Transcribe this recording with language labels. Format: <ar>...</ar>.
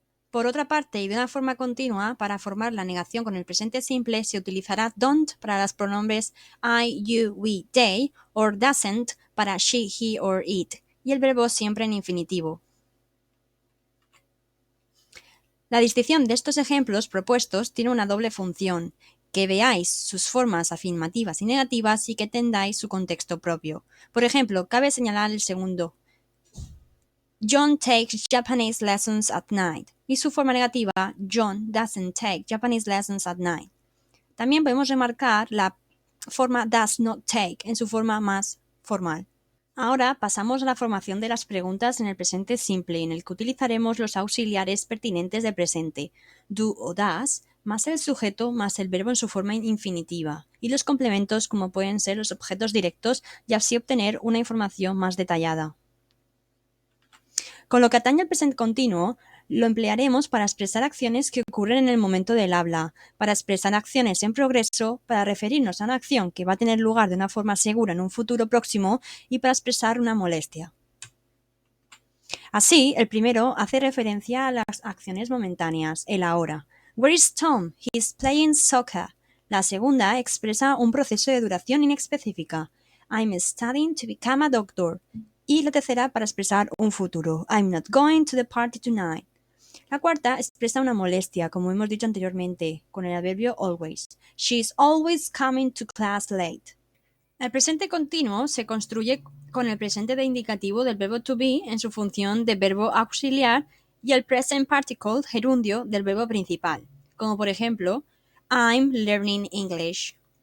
<es>Por otra parte, y de una forma continua, para formar la negación con el presente simple se utilizará don't para los pronombres I, you, we, they, or doesn't para she, he, or it, y el verbo siempre en infinitivo. La distinción de estos ejemplos propuestos tiene una doble función, que veáis sus formas afirmativas y negativas y que tendáis su contexto propio. Por ejemplo, cabe señalar el segundo.</es> <en>John takes Japanese lessons at night.</en> <es>Y su forma negativa,</es> <en>John doesn't take Japanese lessons at night.</en> <es>También podemos remarcar la forma does not take en su forma más formal. Ahora pasamos a la formación de las preguntas en el presente simple, en el que utilizaremos los auxiliares pertinentes de presente, do o does, más el sujeto más el verbo en su forma infinitiva, y los complementos como pueden ser los objetos directos y así obtener una información más detallada. Con lo que atañe al presente continuo, lo emplearemos para expresar acciones que ocurren en el momento del habla, para expresar acciones en progreso, para referirnos a una acción que va a tener lugar de una forma segura en un futuro próximo y para expresar una molestia. Así, el primero hace referencia a las acciones momentáneas, el ahora.</es> <en>Where is Tom? He's playing soccer.</en> <es>La segunda expresa un proceso de duración inespecífica.</es> <en>I'm studying to become a doctor.</en> <es>Y la tercera para expresar un futuro.</es> <en>I'm not going to the party tonight.</en> <es>La cuarta expresa una molestia, como hemos dicho anteriormente, con el adverbio always.</es> <en>She's always coming to class late.</en> <es>El presente continuo se construye con el presente de indicativo del verbo to be en su función de verbo auxiliar y el present particle gerundio del verbo principal, como por ejemplo,</es> <en>I'm learning English.</en>